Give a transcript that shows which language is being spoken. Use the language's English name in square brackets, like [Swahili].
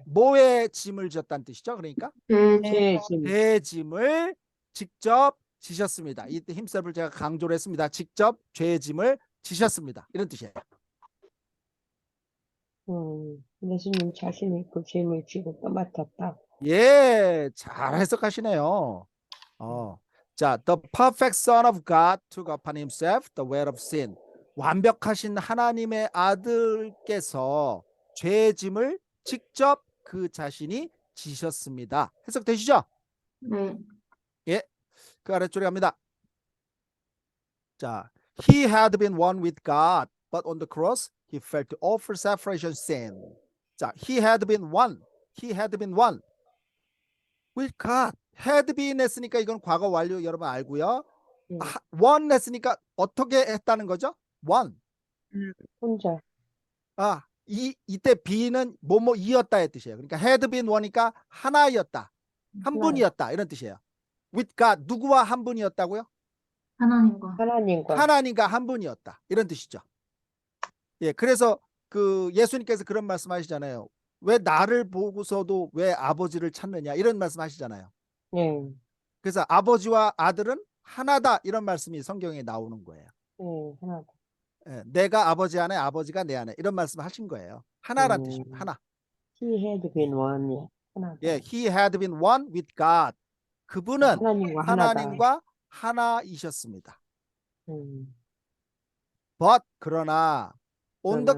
[Korean] 뭐의 짐을 졌다는 뜻이죠? 그러니까 내 짐을 직접 지셨습니다. 이때 himself을 제가 강조를 했습니다. 직접 죄의 짐을 지셨습니다. 이런 뜻이에요. 예수님 자신이 그 짐을 지고 떠맡았다. 예, 잘 해석하시네요. [English] 자, the perfect Son of God took upon himself the weight of sin. [Korean] 완벽하신 하나님의 아들께서 죄의 짐을 직접 그 자신이 지셨습니다. 해석되시죠? 네. 예, 그 아래쪽에 갑니다. [English] 자, he had been one with God, but on the cross he felt to offer separation sin. 자, he had been one. he had been one. with God. [Korean] had been 했으니까 이건 과거 완료 여러분 알고요. 예. one 했으니까 어떻게 했다는 거죠? [English] one. [Korean] 혼자. 이때 be는 뭐뭐이었다의 뜻이에요. 그러니까 had been one이니까 하나였다. 한 하나. 분이었다. 이런 뜻이에요. [English] with God. [Korean] 누구와 한 분이었다고요? 하나님과. 하나님과. 하나님과 한 분이었다. 이런 뜻이죠. 예, 그래서 그 예수님께서 그런 말씀하시잖아요. 왜 나를 보고서도 왜 아버지를 찾느냐 이런 말씀하시잖아요. 예. 그래서 아버지와 아들은 하나다 이런 말씀이 성경에 나오는 거예요. 예. 하나. 예, 내가 아버지 안에 아버지가 내 안에 이런 말씀을 하신 거예요. 하나란 뜻입니다. 하나. [English] He had been one. [Korean] 예. 하나. [English] 예, he had been one with God. [Korean] 그분은 하나님과 하나다. 하나님과 하나이셨습니다. 음. [English] But 그러나 on the